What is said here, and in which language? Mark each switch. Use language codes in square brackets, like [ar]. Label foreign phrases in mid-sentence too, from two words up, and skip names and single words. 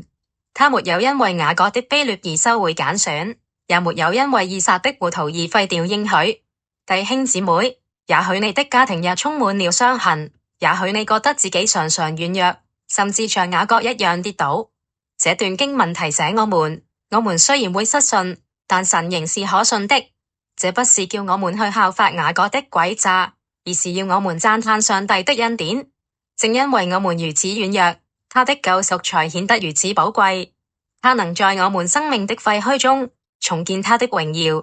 [zh] 他沒有因為雅各的卑劣而收回揀選，也沒有因為以撒的糊塗而廢掉應許。弟兄姊妹，也許你的家庭也充滿了傷痕，也許你覺得自己常常軟弱，甚至像雅各一樣跌倒。這段經文提醒我們雖然會失信，但神仍是可信的。這不是叫我們去效法雅各的詭詐，而是要我們讚嘆上帝的恩典。正因為我們如此軟弱，他的救贖才顯得如此寶貴。他能在我們生命的廢墟中重建他的榮耀。